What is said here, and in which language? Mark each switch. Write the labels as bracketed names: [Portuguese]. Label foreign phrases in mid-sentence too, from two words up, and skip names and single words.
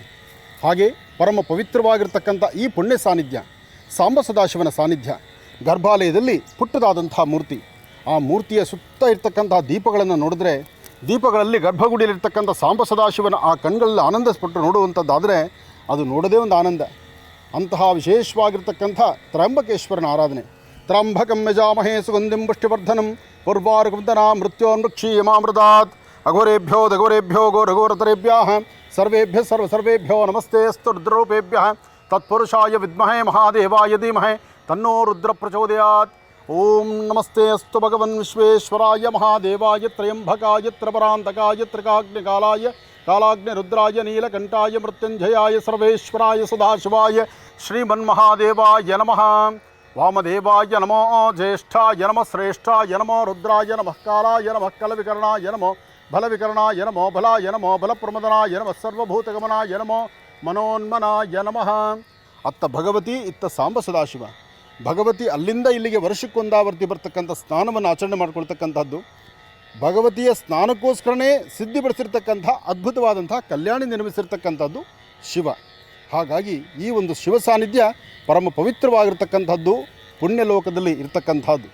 [Kannada] ಹಾಗೆ ಪರಮ ಪವಿತ್ರವಾಗಿರ್ತಕ್ಕಂಥ ಈ ಪುಣ್ಯ ಸಾನ್ನಿಧ್ಯ, ಸಾಂಬ ಸದಾಶಿವನ ಸಾನ್ನಿಧ್ಯ, ಗರ್ಭಾಲಯದಲ್ಲಿ ಪುಟ್ಟದಾದಂಥ ಮೂರ್ತಿ. ಆ ಮೂರ್ತಿಯ ಸುತ್ತ ಇರ್ತಕ್ಕಂತಹ ದೀಪಗಳನ್ನು ನೋಡಿದ್ರೆ, ದೀಪಗಳಲ್ಲಿ ಗರ್ಭಗುಡಿಯಲ್ಲಿರ್ತಕ್ಕಂಥ ಸಾಂಬ ಸದಾಶಿವನ ಆ ಕಣ್ಗಳಲ್ಲಿ ಆನಂದಪಟ್ಟು ನೋಡುವಂಥದ್ದಾದರೆ ಅದು ನೋಡೋದೇ ಒಂದು ಆನಂದ. ಅಂತಹ ವಿಶೇಷವಾಗಿರ್ತಕ್ಕಂಥ ತ್ರ್ಯಂಬಕೇಶ್ವರನ ಆರಾಧನೆ. [Sanskrit] ತ್ರ್ಯಂಬಕಂ ಯಜಾಮಹೇ ಸುಗಂಧಿಂ ಪುಷ್ಟಿವರ್ಧನಂ ಉರ್ವಾರುಕಂದನಾ ಮೃತ್ಯೋನ್ಮೃಕ್ಷೀಯಮಾಮೃತಾತ್ ಅಘೋರೇಭ್ಯೋ ದಘೋರೇಭ್ಯೋ ಘೋರಘೋರತರೇಭ್ಯಃ ಸರ್ವೇಭ್ಯೋ ನಮಸ್ತೆ ಅಸ್ತು ರುದ್ರರೂಪೇಭ್ಯಃ ತತ್ಪುರುಷಾಯ ವಿದ್ಮಹೇ ಮಹಾದೇವಾಯ ಧೀಮಹಿ ತನ್ನೋ ರುದ್ರ ಪ್ರಚೋದಯಾತ್. ಓಂ ನಮಸ್ತೆ ಅಸ್ತು ಭಗವನ್ ವಿಶ್ವೇಶ್ವರಾಯ ಮಹಾದೇವಾಯ ತ್ರಯಂಬಕಾಯ ತ್ರಪರಾಂತಕಾಯ ತ್ರಿಕಾಗ್ನಿಕಾಲಾಯ ಕಾಲಾಗ್ನಿ ರುದ್ರಾಯ ನೀಲಕಂಠಾಯ ಮೃತ್ಯುಂಜಯಾಯ ಸರ್ವೇಶ್ವರಾಯ ಸದಾಶಿವಾಯ ಶ್ರೀಮನ್ಮಹಾದೇವಾಯ ನಮಃ. ವಾಮದೇವಾಯ ನಮೋ ಜ್ಯೇಷ್ಠಾಯ ನಮಃ ಶ್ರೇಷ್ಠಾಯ ನಮೋ ರುದ್ರಾಯ ನಮಃ ಕಾಲಾಯ ನಮಃ ಕಲವಿಕರಣಾಯ ನಮೋ ಬಲವಿಕರಣಾಯ ನಮೋ ಬಲಾಯ ನಮೋ ಬಲಪ್ರಮದನಾಯ ನಮಃ ಸರ್ವಭೂತಗಮನಾಯ ನಮೋ ಮನೋನ್ಮನಾಯ ನಮಃ. [Kannada] ಅತ್ತ ಭಗವತಿ, ಇತ್ತ ಸಾಂಬ ಸದಾಶಿವ. ಭಗವತಿ ಅಲ್ಲಿಂದ ಇಲ್ಲಿಗೆ ವರ್ಷಕ್ಕೊಂದಾವರ್ತಿ ಬರ್ತಕ್ಕಂಥ ಸ್ನಾನವನ್ನು ಆಚರಣೆ ಮಾಡಿಕೊಳ್ತಕ್ಕಂಥದ್ದು. ಭಗವತಿಯ ಸ್ನಾನಕ್ಕೋಸ್ಕರನೇ ಸಿದ್ಧಿಪಡಿಸಿರ್ತಕ್ಕಂಥ ಅದ್ಭುತವಾದಂಥ ಕಲ್ಯಾಣಿ ನಿರ್ಮಿಸಿರ್ತಕ್ಕಂಥದ್ದು ಶಿವ. ಹಾಗಾಗಿ ಈ ಒಂದು ಶಿವ ಸಾನ್ನಿಧ್ಯ ಪರಮ ಪವಿತ್ರವಾಗಿರ್ತಕ್ಕಂಥದ್ದು, ಪುಣ್ಯಲೋಕದಲ್ಲಿ ಇರ್ತಕ್ಕಂಥದ್ದು.